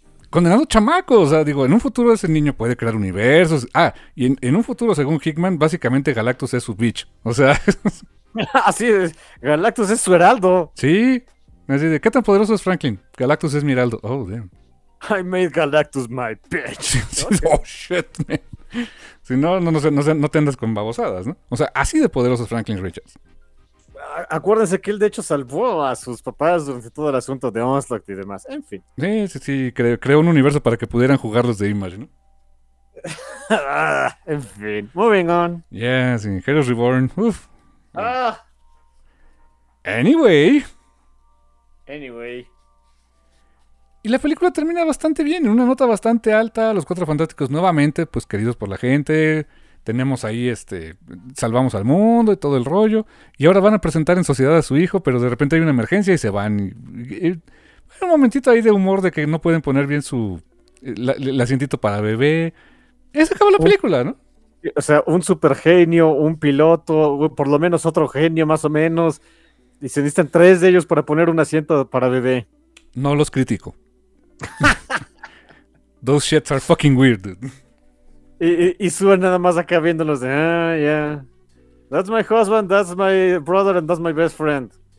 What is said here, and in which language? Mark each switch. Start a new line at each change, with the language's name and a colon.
Spanish: Condenado chamaco, o sea, digo, en un futuro ese niño puede crear universos. Ah, y en un futuro, según Hickman, básicamente Galactus es su bitch. O sea. Así es, Galactus es su heraldo. Sí. Así de, ¿qué tan poderoso es Franklin? Galactus es mi heraldo.
English: Oh, damn. I made Galactus my bitch. Oh, shit, man.
Spanish: Si no, no te andas con babosadas, ¿no? O sea, así de poderoso es Franklin Richards. Acuérdense que él de hecho salvó a sus papás durante todo el asunto de Onslaught y demás. En fin. Sí, sí, sí. Creó un universo para que pudieran jugar los de Image, ¿no? En fin.
English: Moving on. Yes, in Heroes Reborn. Uf. Ah. Anyway.
Spanish: Y la película termina bastante bien, en una nota bastante alta. Los Cuatro Fantásticos nuevamente, pues queridos por la gente. Tenemos ahí, salvamos al mundo y todo el rollo. Y ahora van a presentar en sociedad a su hijo, pero de repente hay una emergencia y se van. Y un momentito ahí de humor de que no pueden poner bien su... el asientito para bebé. Y se acaba la película, ¿no? O sea, un supergenio, un piloto, por lo menos otro genio más o menos. Y se necesitan tres de ellos para poner un asiento para bebé. No los critico.
English: Those shits are fucking weird, dude.
Spanish: Y sube nada más acá viéndolos de, ah,
English: yeah. That's my husband, that's my brother, and that's my best friend.